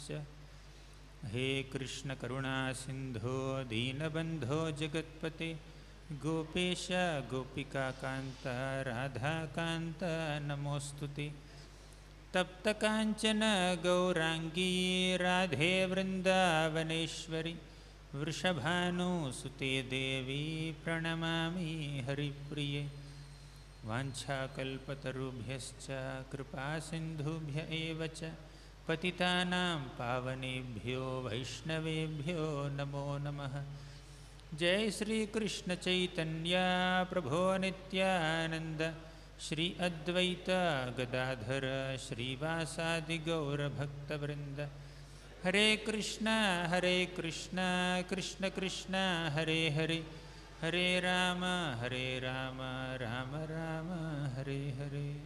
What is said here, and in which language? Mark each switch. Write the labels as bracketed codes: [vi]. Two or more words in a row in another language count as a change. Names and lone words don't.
[sa] హే కృష్ణ కరుణా సింధో దీనబంధో జగత్పతే గోపేశ గోపికాకాంత రాధాకాంత నమోస్తుతే. తప్తకాంచన గౌరాంగీ రాధే వృందావనేశ్వరి వృషభానుసుతే దేవీ ప్రణమామి హరిప్రియే. వాంఛాకల్పతరుభ్యశ్చ కృపాసింధుభ్య ఏవ చ పతితానాం పావనేభ్యో వైష్ణవేభ్యో నమో నమః. జై శ్రీకృష్ణ చైతన్య ప్రభో నిత్యానంద శ్రీ అద్వైత గదాధర శ్రీవాసాది గౌరభక్తవృంద. హరే కృష్ణ కృష్ణ కృష్ణ హరే హరే హరే రామ రామ రామ హరే హరే.